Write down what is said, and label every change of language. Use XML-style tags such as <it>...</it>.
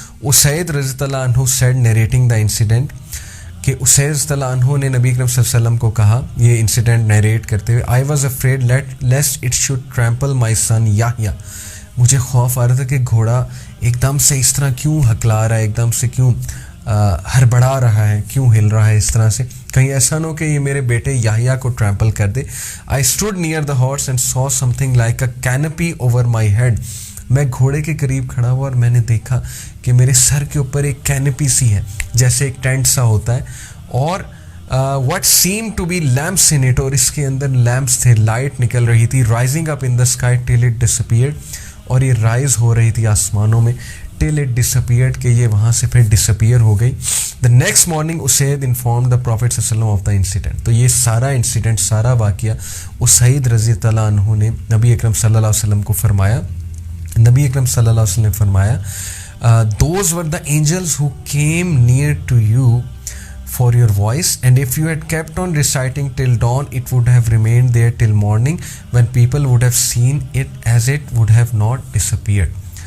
<ur>Usayd رضی اللہ عنہ</ur> <en>said, narrating the incident,</en> <ur>کہ اسید رضی اللہ عنہ نے نبی اکرم صلی اللہ علیہ وسلم کو کہا یہ انسیڈنٹ نیریٹ کرتے ہوئے,</ur> <en>I was afraid lest it should trample my son Yahya.</en> <ur>مجھے خوف آ رہا تھا کہ گھوڑا ایک دم سے اس طرح کیوں ہکلا رہا ہے, ایک دم سے کیوں ہڑبڑا رہا ہے, کیوں ہل رہا ہے اس طرح سے, کہیں ایسا نہ ہو کہ یہ میرے بیٹے یحییٰ کو ٹرمپل کر دے.</ur> <en>I stood near the horse and saw something like a canopy over my head.</en> <ur>میں گھوڑے کے قریب کھڑا ہوا اور میں نے دیکھا کہ میرے سر کے اوپر ایک کینپی سی ہے, جیسے ایک ٹینٹ سا ہوتا ہے, اور</ur> <en>what seemed to be lamps in it,</en> <ur>اور اس کے اندر لیمپس تھے, لائٹ نکل رہی تھی,</ur> <en>rising up in the sky till it disappeared,</en> <ur>اور یہ رائز ہو رہی تھی آسمانوں میں</ur> <en>till it disappeared,</en> <ur>کہ یہ وہاں سے پھر ڈسپیئر ہو گئی.</ur> <en>The next morning Usayd informed the Prophet صلی اللہ علیہ وسلم of the incident.</en> <ur>تو یہ سارا انسیڈنٹ, سارا واقعہ اسید رضی اللہ عنہ نے نبی اکرم صلی اللہ علیہ وسلم کو فرمایا. نبی اکرم صلی اللہ علیہ وسلم نے فرمایا</ur> <en>those were the angels who came near to you for your voice, and if you had kept on reciting till dawn, it would have remained there till morning, when people would have seen it as it would have not disappeared.</en>